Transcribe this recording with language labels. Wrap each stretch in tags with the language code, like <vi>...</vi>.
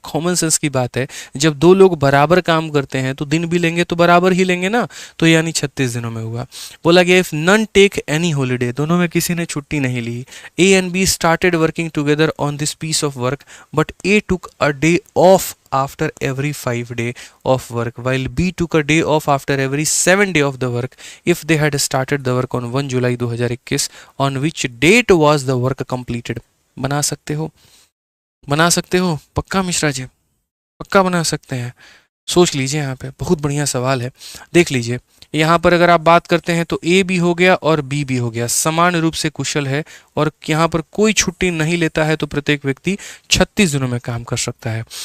<hi>Common sense की बात है, जब 2 लोग बराबर काम करते हैं तो दिन भी लेंगे तो बराबर ही लेंगे ना, तो यानी 36 दिनों में हुआ। बोला गया</hi> <en>if none take any holiday,</en> <hi>दोनों में किसी ने छुट्टी नहीं ली।</hi> <en>A and B started working together on this piece of work but A took a day off after every 5 day of work while B took a day off after every 7 day of the work. If they had started the work on 1 July 2021, on which date was the work completed?</en> <hi>बना सकते हो, बना सकते हो पक्का मिश्रा जी, पक्का बना सकते हैं। सोच लीजिए, यहाँ पे बहुत बढ़िया सवाल है, देख लीजिए। यहाँ पर अगर आप बात करते हैं तो ए भी हो गया और बी भी हो गया, समान रूप से कुशल है और यहाँ पर कोई छुट्टी नहीं लेता है, तो प्रत्येक व्यक्ति 36 दिनों में काम कर सकता है।</hi>